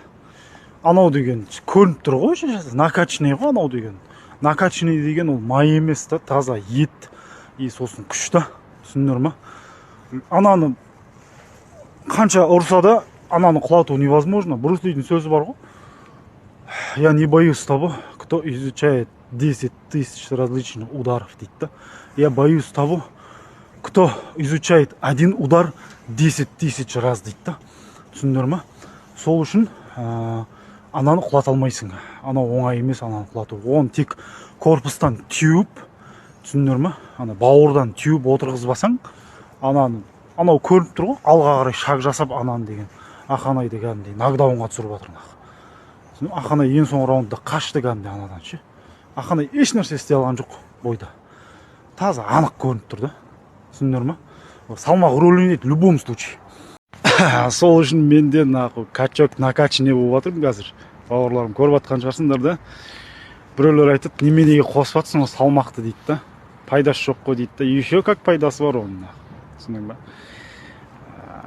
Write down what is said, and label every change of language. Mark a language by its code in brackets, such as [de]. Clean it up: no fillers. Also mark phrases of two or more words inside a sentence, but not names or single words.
[kk] Анау деген көрініп тұр ғой ше, накачанный ғой анау деген. Накачанный деген ол май емес та, таза ет. И сосын күш та, түсіндіңдер ма? Ананы қанша ұрса да, ананы құлату невозможно. Брус Лидің сөзі бар ғой. [ru] Я не боюсь того, кто изучает 10 тысяч различных ударов, [kk] дейді да. [ru] Я боюсь того, кто изучает один удар 10 тысяч раз, [kk] дейді да. Түсіндіңдер ма? Сол үшін ананы құлата алмайсың. Анау оңай емес ананы құлату. Оған тек корпустан тюб, түсіндіңдер ма? Бауырдан тюб отырғызбасаң, анау көрініп тұр ғой, алға қарай шаг жасап ананы деген. Ақанайды кәдімгідей нокдаунға түсіріп жатыр. Ақанай ең соңғы раундта қашты кәдімгідей анадан ше. Ақанай еш нәрсе істей алған жоқ бойда. Таза анық көрініп тұр да. Түсіндіңдер ма? Салмақ рөл ойнайды [ru] в любом случае. [kk] Сол үшін менде качок накачанный болып жатырмын қазір. Бауырларым көріп жатқан шығарсыңдар да. Біреулер айтады, неменеге қосып жатсың салмақты дейді да. Пайдасы жоқ қой дейді да. [ru] Еще как [kk] пайдасы бар оның. Түсіндің ба?